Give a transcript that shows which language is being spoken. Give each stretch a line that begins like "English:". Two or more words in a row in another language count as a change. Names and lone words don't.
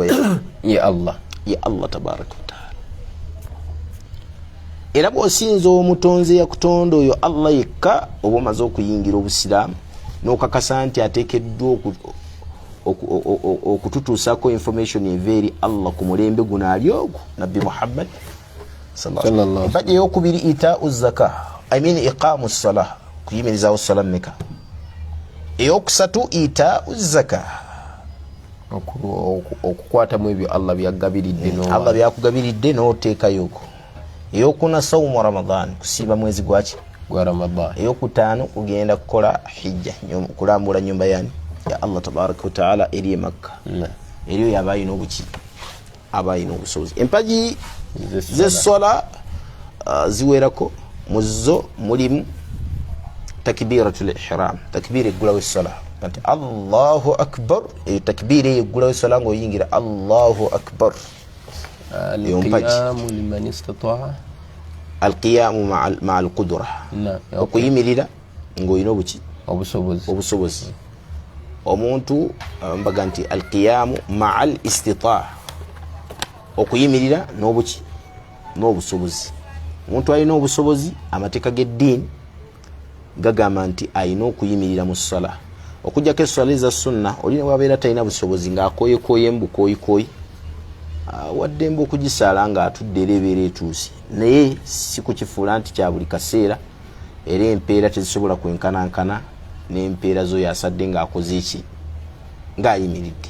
Arabic: يا الله تبارك وتعالى.
Ganda: Era bw'osinza omutonzi yakutonda oyo Allah yekka oba omaze okuyingira obusiraamu n'okakasa nti ateekeddwa okututuusako information eva eri Allah ku mulembe guno ali ogwo nabbi Muhammad
Arabic: صلى الله عليه وسلم.
Ganda: Empagi eyokubiri
Arabic: إيتاء زكاة، إقامة صلاة,
Ganda: kuyimirizaawo sala mmeka. Eyokusatu
Arabic: إيتاء زكاة,
Ganda: okukwatamu ebyo Allah byagabiridde Allah byakugabiridde n'oteekayoko. Eyokuna
Arabic: صوم رمضان,
Ganda: kusiiba mwezi gwa Ramadan. Eyokutaano kugenda kukola hijja, kulambula nyumba yani ya
Arabic: الله تبارك وتعالى
Ganda: eri Makka. Eriyo yabayina obuki abayina obusobozi. Empagi z'essola ziwerako, muzo mulimu
Arabic: تكبيرة الإحرام,
Ganda: takbira eggulawo essola nti
Arabic: الله أكبر.
Ganda: Eyo takbira eggulawo essola ng'oyingira
Arabic: الله أكبر. القيام لمن استطاع, القيام مع القدرة,
Ganda: okuyimirira ng'oyina obusobozi. Omuntu mbaga nti
Arabic: القيام مع الاستطاعة,
Ganda: okuyimirira n'obusobozi. Omuntu alina obusobozi, amateeka g'eddiini gagamba nti alina okuyimirira mu ssala. Okujjako essala eza sunna, olina wabeera talina busobozi ng'akooyekooye mbukooyikooyi, waddembe okugisaala ng'atudde era ebeera etuuse, naye si kukifuula nti kya buli kaseera era empeera tezisobola kwenkanankana n'empeera z'oyo asadde ng'akoze eki ng'ayimiridde.